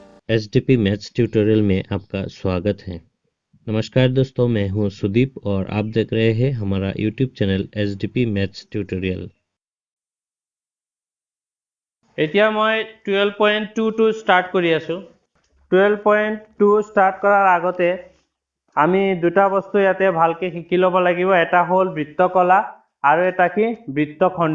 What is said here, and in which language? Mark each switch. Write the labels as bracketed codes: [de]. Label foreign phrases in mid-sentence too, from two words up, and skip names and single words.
[hi] एसडीपी मैथ्स ट्यूटोरियल में आपका स्वागत है। नमस्कार दोस्तों, मैं हूं सुदीप और आप देख रहे हैं हमारा यूट्यूब चैनल एसडीपी मैथ्स ट्यूटोरियल। [as] এতিয়া মই 12.22 স্টার্ট কৰি আছো। 12.2 স্টার্ট কৰাৰ আগতে আমি দুটা বস্তু ইয়াতে ভালকে শিকি ল'ব লাগিব। এটা হ'ল বৃত্তকলা আৰু এটা কি বৃত্তখণ্ড।